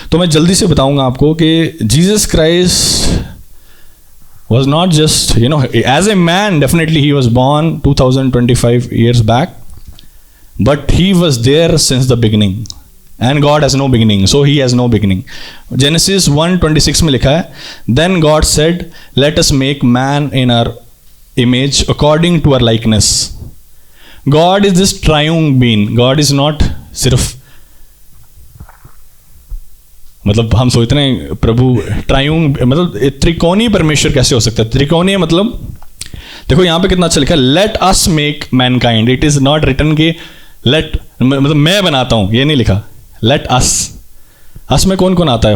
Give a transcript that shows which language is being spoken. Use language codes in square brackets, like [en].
[hi] तो मैं जल्दी से बताऊंगा आपको कि [en] Jesus Christ was not just as a man, definitely he was born 2025 years back, but he was there since the beginning, and God has no beginning, so he has no beginning. Genesis 1:26 [hi] में लिखा है, [en] then God said, let us make man in our image according to our likeness. God is this triune being. God is not [hi] सिर्फ, मतलब हम सोचते हैं प्रभु triune, मतलब त्रिकोणीय परमेश्वर कैसे हो सकता है. त्रिकोणीय मतलब देखो यहाँ पे कितना अच्छा लिखा है, [en] Let us make mankind. It is not written [hi] कि लेट मतलब मैं बनाता हूँ, ये नहीं लिखा, लेट अस. अस में कौन कौन आता है?